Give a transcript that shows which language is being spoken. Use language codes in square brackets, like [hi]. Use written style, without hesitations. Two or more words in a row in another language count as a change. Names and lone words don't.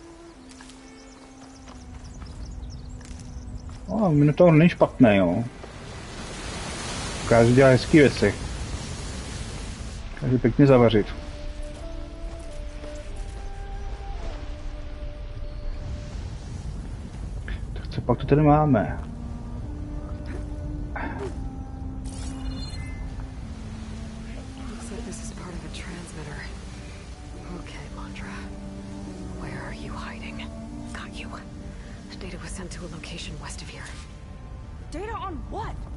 [cs] Minotaur není špatný, jo. Dokáže dělat hezký věci. Takže pěkně zavařit. Tak co pak to tady máme? [en] Looks like this is part of a transmitter. Okay, Landra. Where are you hiding? Got you. Data was sent to a location west of here. Data on what?